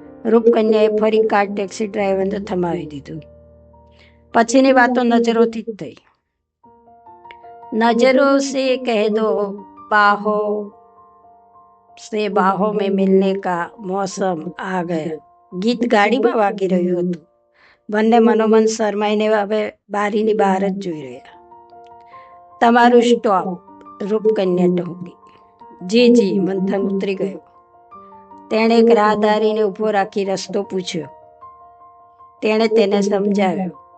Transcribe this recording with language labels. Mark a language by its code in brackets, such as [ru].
[gu] રૂપકન્યાએ ફરી car taxi ડ્રાઈવરને થમાવી દીધું. પછીની વાતો નજરોથી જ થઈ. [hi] नजरों से कह दो बाहों में मिलने का मौसम आ गया. [gu] ગીત ગાડીમાં વાગી રહ્યું હતું. બંને મનોમન શરમાઈને હવે બારીની બહાર જ જોઈ રહ્યા. તમારું સ્ટોપ? રૂપકન્યા ટહુકી. જી. મંથન ઉતરી ગયો. તેણે એક રાહદારીને ઊભો રાખી રસ્તો પૂછ્યો. તેણે તેને સમજાવ્યો.